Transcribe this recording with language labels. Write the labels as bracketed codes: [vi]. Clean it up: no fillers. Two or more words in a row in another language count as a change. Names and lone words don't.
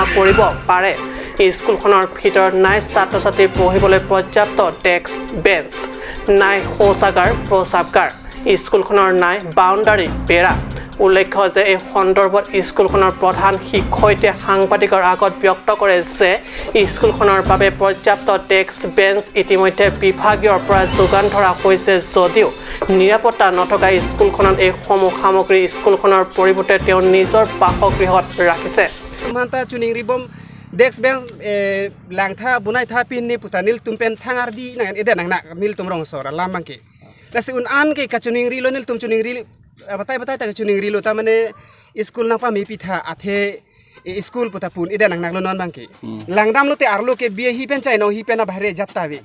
[as] কৰিব পাৰে স্কুলখনৰ ভিতৰত নাই ছাত্ৰ ছাত্ৰী বহিবলৈ পৰ্যাপ্ত [en] desk bench [as] নাই শৌচাগাৰ প্ৰস্ৰাৱগাৰ স্কুলখনৰ নাই বাউণ্ডাৰী বেৰা উল্লেখ্য যে এই সন্দৰ্ভত স্কুলখনৰ প্ৰধান শিক্ষয়িত্ৰীয়ে সাংবাদিকৰ আগত ব্যক্ত কৰে যে স্কুলখনৰ বাবে পৰ্যাপ্ত [en] desk bench [as] ইতিমধ্যে বিভাগীয়ৰ পৰা যোগান ধৰা হৈছে যদিও নিৰাপত্তা নথকা স্কুলখনত এই সমূহ সামগ্ৰী স্কুলখনৰ পৰিৱৰ্তে তেওঁ নিজৰ বাসগৃহত ৰাখিছে [mjw] manta chuning ribom [en] desk bench [mjw] langtha bunai tha pin ni putanil tumpen thangar di nang ede nang nak nil tumrong sora lamangke lasi un an ke kachuning rilo nil tum chuning ril batai ta chuning rilo ta mane school na pa mi pitha athe school puta pun ide nang lo non bangke langdam lo te arlo ke bie hi pen chai no hi pen bahre jatta be